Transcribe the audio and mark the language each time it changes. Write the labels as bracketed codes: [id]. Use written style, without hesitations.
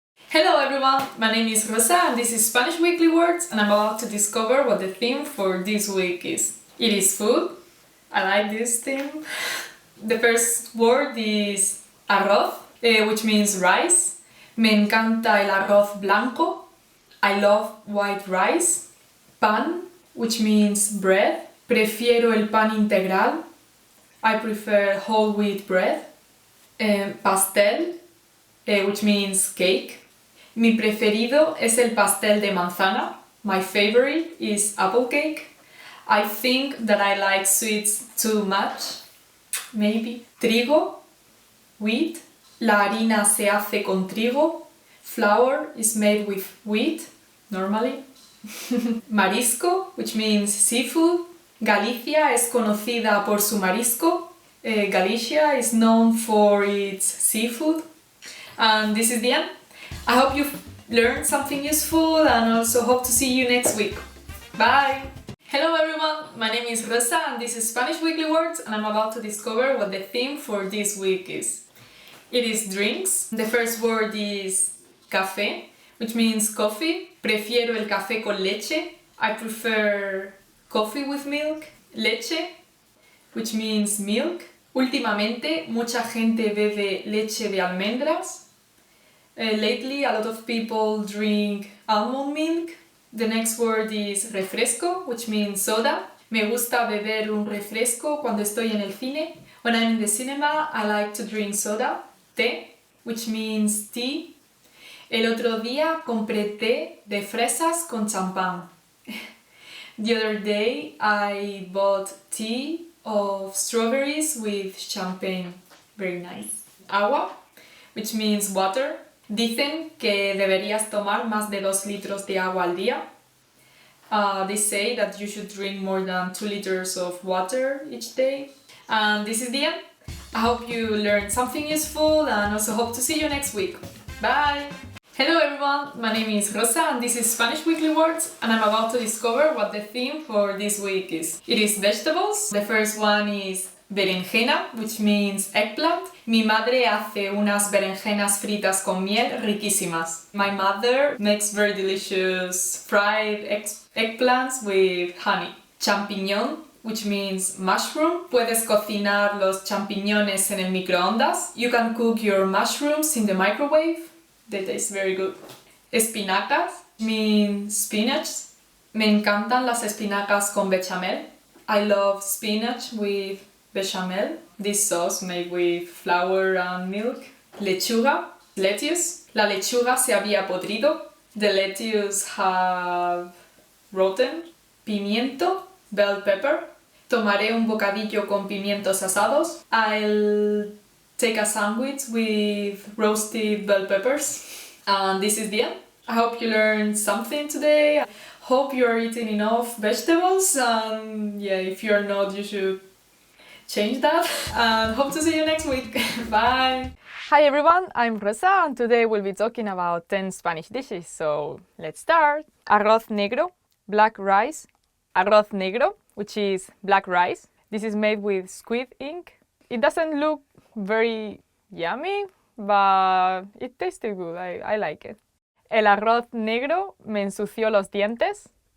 [en] Hello everyone, my name is Rosa and this is Spanish Weekly Words, and I'm about to discover what the theme for this week is. It is food. I like this theme. The first word is arroz, which means rice. [es] Me encanta el arroz blanco. [en] I love white rice. [es] Pan, [en] which means bread. [es] Prefiero el pan integral. [en] I prefer whole wheat bread. Pastel, which means cake. [es] Mi preferido es el pastel de manzana. [en] My favorite is apple cake. I think that I like sweets too much. Maybe. Trigo, wheat. [es] La harina se hace con trigo. [en] Flour is made with wheat, normally. Marisco, which means seafood. [es] Galicia es conocida por su marisco. [en] Galicia is known for its seafood. And this is the end. I hope you've learned something useful and also hope to see you next week. Bye! Hello everyone, my name is Rosa and this is Spanish Weekly Words, and I'm about to discover what the theme for this week is. It is drinks. The first word is café, which means coffee. [es] Prefiero el café con leche. [en] I prefer coffee with milk. Leche, which means milk. [es] Últimamente, mucha gente bebe leche de almendras. [en] Lately, a lot of people drink almond milk. The next word is refresco, which means soda. [es] Me gusta beber un refresco cuando estoy en el cine. [en] When I'm in the cinema, I like to drink soda. Té, which means tea. [es] El otro día compré té de fresas con champán. [en] The other day, I bought tea of strawberries with champagne. Very nice. Agua, which means water. [es] Dicen que deberías tomar más de 2 litros de agua al día. [en] They say that you should drink more than 2 liters of water each day. And this is the end. I hope you learned something useful and also hope to see you next week. Bye! Hello everyone, my name is Rosa and this is Spanish Weekly Words, and I'm about to discover what the theme for this week is. It is vegetables. The first one is berenjena, which means eggplant. [es] Mi madre hace unas berenjenas fritas con miel riquísimas. [en] My mother makes very delicious fried eggplants with honey. Champiñón, which means mushroom. [es] Puedes cocinar los champiñones en el microondas. [en] You can cook your mushrooms in the microwave. They taste very good. Espinacas means spinach. [es] Me encantan las espinacas con bechamel. [en] I love spinach with bechamel. This sauce made with flour and milk. Lechuga, lettuce. [es] La lechuga se había podrido. [en] The lettuce have rotten. [es] Pimiento, [en] bell pepper. [es] Tomaré un bocadillo con pimientos asados. [en] I'll take a sandwich with roasted bell peppers. And this is the end. I hope you learned something today. Hope you're eating enough vegetables, and yeah, if you're not, you should change that. And hope to see you next week. Bye! Hi everyone, I'm Rosa and today we'll be talking about 10 Spanish dishes, so let's start. Arroz negro, black rice. Arroz negro, which is black rice. This is made with squid ink. It doesn't look very yummy, but it tasted good. I like it. [es] El arroz negro me ensució los dientes.